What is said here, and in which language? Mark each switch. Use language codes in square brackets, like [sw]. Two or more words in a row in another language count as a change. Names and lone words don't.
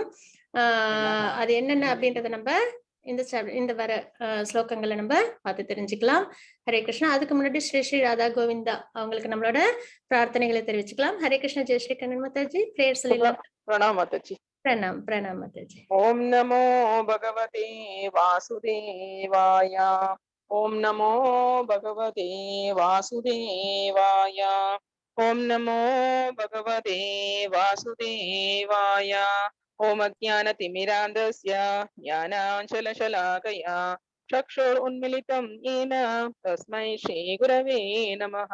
[ta] அது என்னென்ன அப்படின்றத நம்ம இந்த வர ஸ்லோகங்களை நம்ம பார்த்து தெரிஞ்சுக்கலாம். ஹரே கிருஷ்ணா. அதுக்கு முன்னாடி ஸ்ரீ ஸ்ரீ ராதா கோவிந்தா அவங்களுக்கு நம்மளோட பிரார்த்தனைகளை தெரிவிச்சுக்கலாம். ஹரே கிருஷ்ண. ஜெய் ஸ்ரீ கண்ணன் மாதாஜி. பிரேயர் சொல்லிடலாம். [hi] प्रणाम माताजी। प्रणाम प्रणाम माताजी. [sa] ओम नमो भगवते वासुदेवाय। ओम नमो भगवते वासुदेवाय। ओम नमो भगवते वासुदेवाय। ओम अज्ञानतिमिरान्धस्य ज्ञानाञ्जनशलाकया चक्षुरुन्मीलितं येन तस्मै श्रीगुरवे नमः।